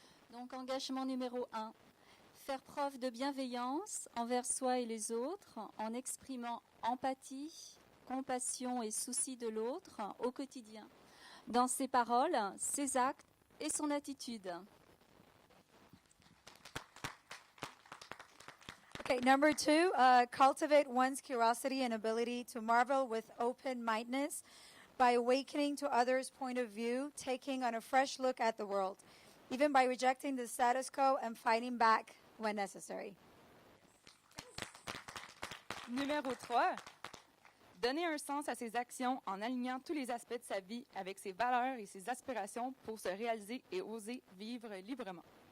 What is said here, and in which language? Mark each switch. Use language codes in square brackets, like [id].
[fr] Donc, engagement numéro 1. Faire preuve de bienveillance envers soi et les autres en exprimant empathie, compassion et souci de l'autre au quotidien, dans ses paroles, ses actes et son attitude. [en] Okay, number 2, cultivate one's curiosity and ability to marvel with open-mindedness by awakening to others' point of view, taking on a fresh look at the world, even by rejecting the status quo and fighting back when necessary. [fr] Numéro 3. Donner un sens à ses actions en alignant tous les aspects de sa vie avec ses valeurs et ses aspirations pour se réaliser et oser vivre librement.